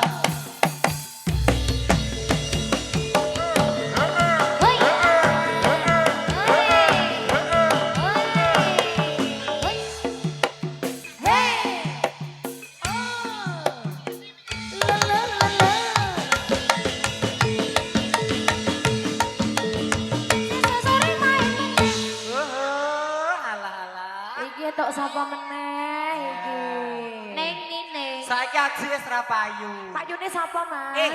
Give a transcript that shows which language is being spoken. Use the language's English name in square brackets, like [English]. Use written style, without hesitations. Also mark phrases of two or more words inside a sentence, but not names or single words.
[Javanese] Hoi. Hoi. Hey. Oh. La la la la. Sore main. Alah. Iki tok sapa meneh iki? Neng Nine. Saiki aji wis ra payu. Pak Yune sapa, Mas?